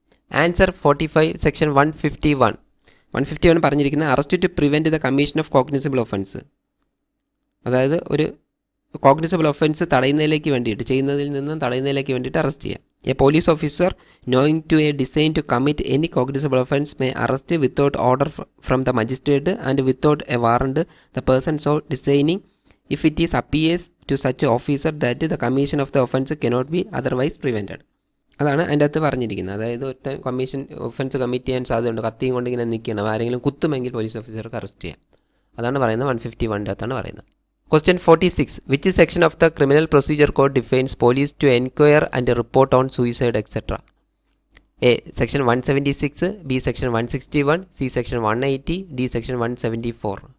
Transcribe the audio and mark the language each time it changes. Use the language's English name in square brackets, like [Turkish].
[English] Answer 45, section 151. [Malayalam] 151 പറഞ്ഞിരിക്കുന്നത് arrest to prevent the commission of cognisable offence, അതായത് ഒരു cognisable offence തടയുന്നതിലേക്ക് വേണ്ടിയിട്ട്, ചെയ്യുന്നതിൽ നിന്നും തടയുന്നതിലേക്ക് വേണ്ടിയിട്ട് അറസ്റ്റ് ചെയ്യാം. [English] A police officer knowing to a design to commit any cognizable offence may arrest without order from the magistrate and without a warrant the person so designing if it is appears to such officer that the commission of the offence cannot be otherwise prevented. [Malayalam] അതാണ് അതിൻ്റെ അകത്ത് പറഞ്ഞിരിക്കുന്നത്. അതായത് ഒരു commission offence commit ചെയ്യാൻ സാധ്യതയുണ്ട്, കത്തിയും കൊണ്ട് ഇങ്ങനെ നിൽക്കണം, ആരെങ്കിലും കുത്തുമെങ്കിൽ പോലീസ് ഓഫീസർക്ക് അറസ്റ്റ് ചെയ്യാം. അതാണ് പറയുന്നത് 151 അകത്താണ് പറയുന്നത്. [English] Question 46. Which section of the Criminal Procedure Code defines police to enquire and report on suicide, etc.? A section 176, B section 161, C section 180, D section 174.